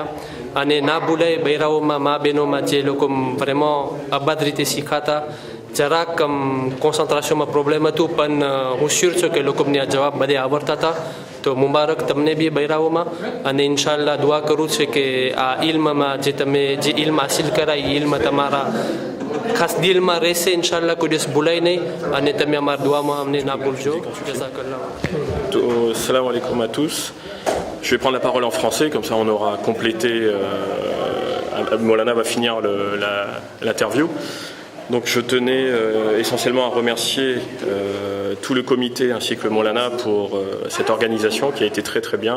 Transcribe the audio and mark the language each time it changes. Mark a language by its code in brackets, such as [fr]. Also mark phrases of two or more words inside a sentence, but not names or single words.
[gu] અને ના ભૂલાય બૈરાઓમાં મા બહેનોમાં જે લોકો vraiment આબાદ રીતે શીખાતા, જરાક કોન્સન્ટ્રેશનમાં પ્રોબ્લેમ હતું પણ હું શ્યોર છું કે લોકોને આ જવાબ બધે આવડતા હતા. તો મુબારક તમને બી બૈરાઓમાં. અને ઇન્શાલ્લાહ દુઆ કરું છું કે આ ઇલ્મમાં જે ઇલ્મ હાસિલ કરાય એ ઇલ્મ તમારા ખાસ દિલમાં રહેશે ઇન્શાલ્લાહ, કોઈ દિવસ ભૂલાય નહીં. અને તમે અમારા દુઆમાં અમને ના ભૂલજો. જઝાકલ્લાહ. [ar] سلام عليكم [fr] à tous. Je vais prendre la parole en français, comme ça on aura complété. Maulana va finir l'interview. Donc je tenais essentiellement à remercier tout le comité ainsi que Maulana pour cette organisation qui a été très très bien.